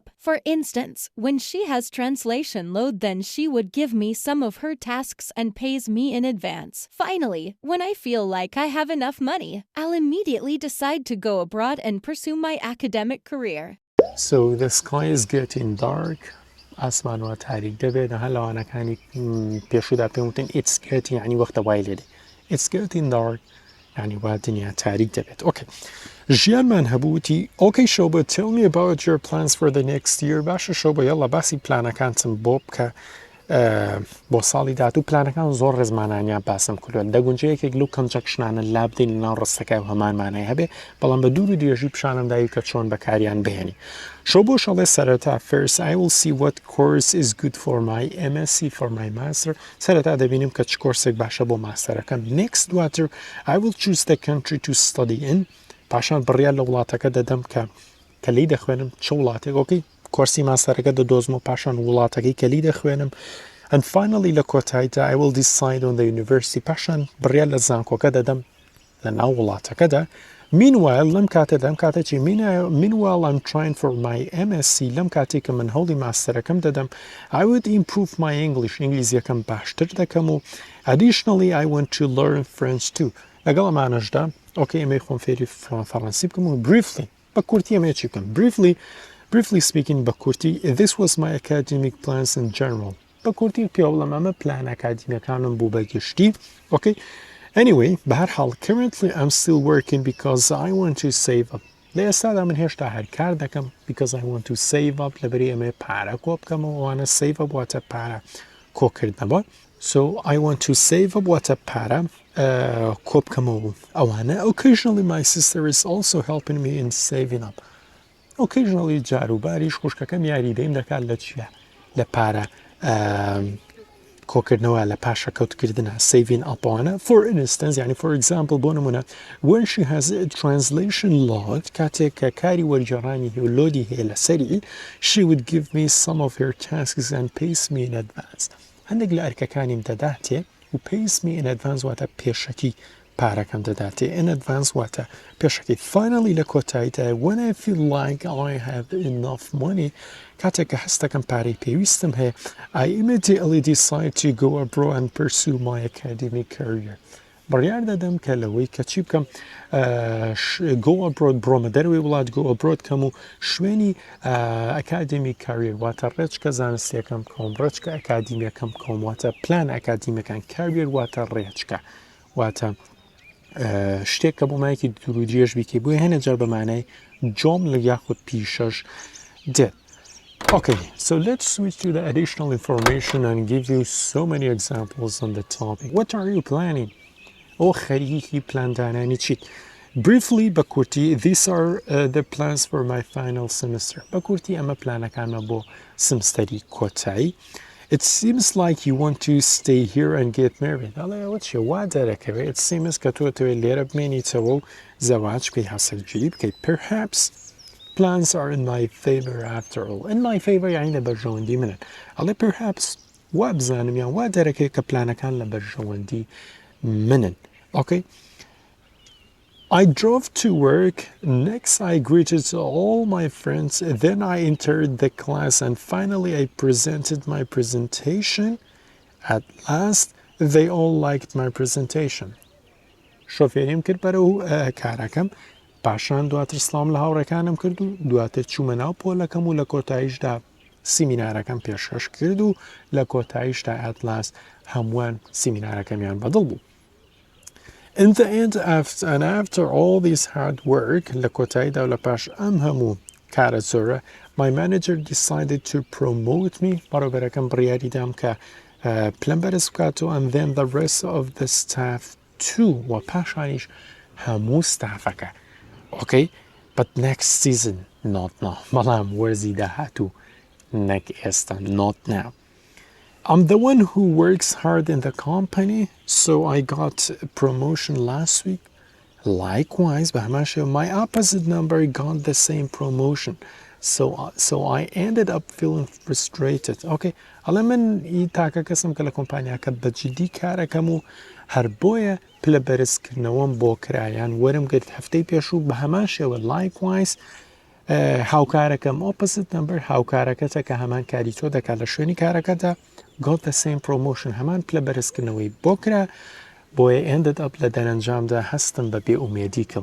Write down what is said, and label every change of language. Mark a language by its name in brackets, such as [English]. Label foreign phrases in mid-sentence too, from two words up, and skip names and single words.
[English] For instance, when she has translation load, then she would give me some of her tasks and pays me in advance. Finally, when I feel like I have enough money, I'll immediately decide to go abroad and pursue my academic career. So the sky is getting dark. [Central Kurdish] ئاسمانەوە تاریک دەبێت هەلوانەکانی پێشودا پێم وتن [English] it's getting [Central Kurdish] يعني وەختە وای لێ [English] it's getting dark [Central Kurdish] يعني وا دنیا تاریک دەبێت okay ژیانمان هەبووتی [English] okay Shoba tell me about your plans for the next year [Central Kurdish] باشە Shoba یاڵا باسی پلانەکانتم بۆ بکە بۆ ساڵی داهاتوو پلانەکان زۆر ڕێزمانانیان باسم کردووە دەگونجە یەکێک لەو کەنجەکشنانە لابدەین لەناو ڕستەکە و هەمانمانای هەبێ بەڵام بە دوور و درێژی پیشانم داوی کە چۆن بەکاریان بهێنی شۆ بۆ شەڵێ سەرەتا [English] first I will see what course is good for my MSc for my master [Central Kurdish] سەرەتا دەبینیم کە چ کۆرسێک باشە بۆ ماستەرەکەم [English] next water I will choose the country to study in [Central Kurdish] پاشان بڕیار لە وڵاتەکە دەدەم کە لی دەخوێنم چ وڵاتێک ئۆکەی کۆرسی ماستەرەکە دەدۆزم و پاشان وڵاتەکەی کە لی دەخوێنم [English] and finally [Central Kurdish] لە کۆتاییدا [English] I will decide on the university [Central Kurdish] پاشان بڕیار لە زانکۆکە دەدەم لە ناو وڵاتەکەدا meanwhile لەم کاتە چی [English] meanwhile I'm trying for my MSc [Central Kurdish] لەم کاتێک کە من هەوڵی ماستەرەکەم دەدەم [English] I would improve my English [Central Kurdish] ئینگلیزیەکەم باشتر دەکەم و [English] additionally I want to learn French too [Central Kurdish] لەگەڵ ئەمانەشدا ئۆکەی ئەمەی خۆم فێری فەڕەنسی بکەم و briefly بە کورتی ئەمەیە چی بکەم [English] briefly speaking [Central Kurdish] بە کورتی [English] this was my academic plans in general [Central Kurdish] بە کورتی پێ بڵێم ئەمە پلان ئەکادیمیەکانم بوو بە گشتی [English] okay anyway [Central Kurdish] بە هەر حاڵ [English] currently I'm still working because I want to save up [Central Kurdish] لە ئێستادا من هێشتا هەر کار دەکەم [English] because I want to save up [Central Kurdish] لەبەری ئەمێ پارە کۆ بکەمەوە وانە [English] save up [Central Kurdish] واتە پارە کۆکردنەوە [English] So I want to save up what a [Central Kurdish] para kۆبکەمەوە ئەوانە. [English] Occasionally my sister is also helping me in saving up. [Central Kurdish] Occasionally جاروباریش خوشکەکەم یاریدەیم دەکات لە چیە؟ لە پارە کۆکردنەوە لە پاشەکەوتکردنە [English] saving up [Central Kurdish] ئەوانە. [English] For instance, يعني for example [Central Kurdish] بۆ نمونە [English] when she has a translation log [Central Kurdish] کاتێک کە کاری وەرگێڕانی هەیە و لۆدی هەیە لەسەری [English] she would give me some of her tasks and pays me in advance. [Central Kurdish] هەندێک لە ئەرکەکانیم دەداتێ و [English] pays me in advance [Central Kurdish] واتە پێشەکی پارەکەم دەداتێ [English] in advance [Central Kurdish] واتە پێشەکی. [English] Finally [Central Kurdish] لە کۆتاییدا [English] when I feel like I have enough money [Central Kurdish] کاتێک کە هەستەکەم پارەی پێویستم هەیە [English] I immediately decide to go abroad and pursue my academic career. [Central Kurdish] بڕیار دەدەم کە لەوەی کە چی بکەم [English] go abroad [Central Kurdish] بڕۆمە دەروێ وڵات [English] go abroad [Central Kurdish] کەم و شوێنی [English] academic career [Central Kurdish] واتە ڕێچکە زانستیەکەم بکەم ڕێچکە ئەکادیمیەکەم بکەم واتە پلان ئەکادیمیەکان career واتە ڕێچکە واتە شتێک کە بۆ مایەکی دوور و درێژ بیکەی بۆیە هەنە جار بەمانای جۆم لە یاخود پیشەش دێت. [English] Okay, so let's switch to the additional information and give you so many examples on the topic. What are you planning? [Central Kurdish] Oh, خەریکی پلاندانانی چیت؟ Briefly, بە کورتی, [English] these are the plans for my final semester. [Central Kurdish] بە کورتی ئەمە پلانەکانمە بۆ سمستەری کۆتایی. [English] It seems like you want to stay here and get married. [Central Kurdish] ئەڵێ ئەوە چێ وا دەرەکەوێت. [English] It seems [Central Kurdish] کە تۆ دەوێت لێرە بمێنیتەوە و زەواج بکەی هەسەرگیری بکەیت. [English] Perhaps plans are in my favor after all. In my favor [Central Kurdish] یعنی لە بەرژەوەندی منن. ئەڵێ perhaps وا بزانم یان وا دەرەکەوێت کە پلانەکان لە بەرژەوەندی منن. [English] Okay? I drove to work. Next, I greeted all my friends. Then I entered the class and finally I presented my presentation. At last, they all liked my presentation. [Central Kurdish] شۆفێریم کرد بەرەو کارەکەم پاشان دواتر سڵام لە هاوڕێکانم کرد و دواتر چوومە ناو پۆلەکەم و لە کۆتاییشدا سیمینارەکەم پێشکەش کرد و لە کۆتاییشدا [English] at last [Central Kurdish] هەمووان سیمینارەکەمیان بەدڵ بوو. [English] In the end, after all this hard work, [Central Kurdish] لە کۆتاییدا و لە پاش ئەم هەموو کارە زۆرە, [English] my manager decided to promote me. [Central Kurdish] بەڕێوەبەرەکەم بڕیاری دام کە پلەم بەرز بکاتەوە [English] and then the rest of the staff too. [Central Kurdish] و پاشانیش هەموو ستافەکە. [English] Okay? But next season, not now. [Central Kurdish] بەڵام وەرزی داهاتوو نەک ئێستا, [English] not now. I'm the one who works hard in the company, so I got a promotion last week. Likewise, my opposite number got the same promotion. So I ended up feeling frustrated. [Central Kurdish] Okay, ئەڵێ من تاکە کەسم کە لە کۆمپانیاکە بەجددی کارەکەم و هەر بۆیە پلە بەرزکردنەوەم بۆ کرایان وەرم گرت هەفتەی پێش و بە هەمان شێوە likewise هاوکارەکەم [English] opposite number [Central Kurdish] هاوکارەکەتە کە هەمان کاری تۆ دەکات لە شوێنی کارەکەدا [English] got the same promotion [Central Kurdish] هەمان پلە بەرزکردنەوەی بۆ کرا بۆیە [English] ended up [Central Kurdish] لە دەرەنجامدا هەستم بە بێئومێدی کرد.